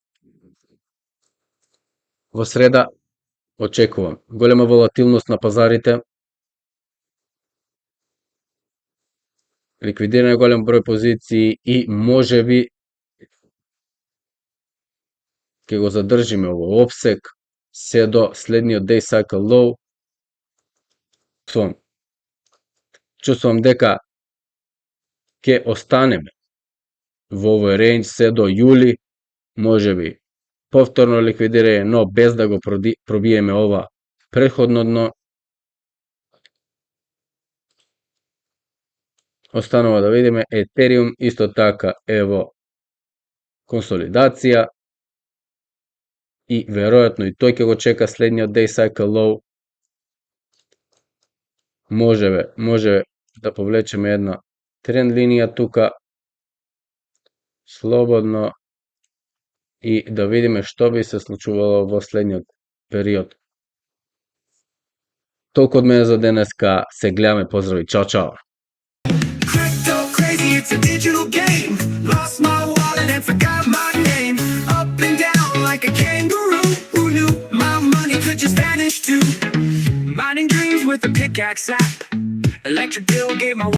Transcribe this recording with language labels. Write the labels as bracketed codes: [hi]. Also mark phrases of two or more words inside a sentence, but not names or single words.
[mk] Во среда очекувам голема волатилност на пазарите, ликвидиране голем број позиции и можеби ќе го задржиме во обсек се до следниот [en] day cycle low. [mk] Чувствувам дека ќе останеме во овој рейндж се до јули, можеби повторно ликвидирање, но без да го пробиеме ова претходно дно. Останува да видиме. Етериум исто така е во консолидација и веројатно и тој ќе го чека следниот [en] day cycle low. [mk] Може да повлечеме една тренд линија тука слободно и да видиме што би се случувало во следниот период. Толку од мене за денеска, се гледаме, поздрави, чао чао. [en] Crypto crazy, it's a digital game. Lost my wallet and forgot my name. Up and down like a kangaroo. Who knew my money could just vanish too? Mining dreams with a pickaxe app. Electric bill gave my